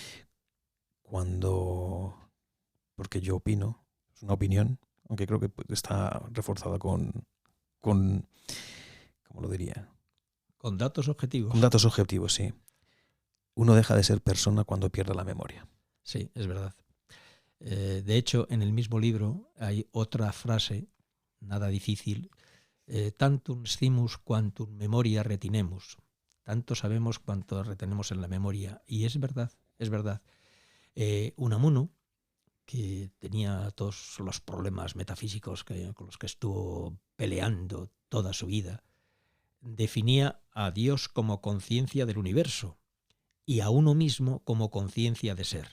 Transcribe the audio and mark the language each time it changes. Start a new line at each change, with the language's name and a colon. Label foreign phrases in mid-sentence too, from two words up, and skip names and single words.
Spanish: Porque yo opino, es una opinión, aunque creo que está reforzada con ¿cómo lo diría? Con datos objetivos. Con datos objetivos, sí. Uno deja de ser persona cuando pierde la memoria. Sí, es verdad. De hecho, en el mismo libro hay otra frase, nada difícil:
Latin: tantum scimus quantum memoria retinemus.
Spanish: Tanto sabemos cuanto retenemos en la memoria. Y es verdad, es verdad. Unamuno, que tenía todos los problemas metafísicos con los que estuvo peleando toda su vida, definía a Dios como conciencia del universo y a uno mismo como conciencia de ser.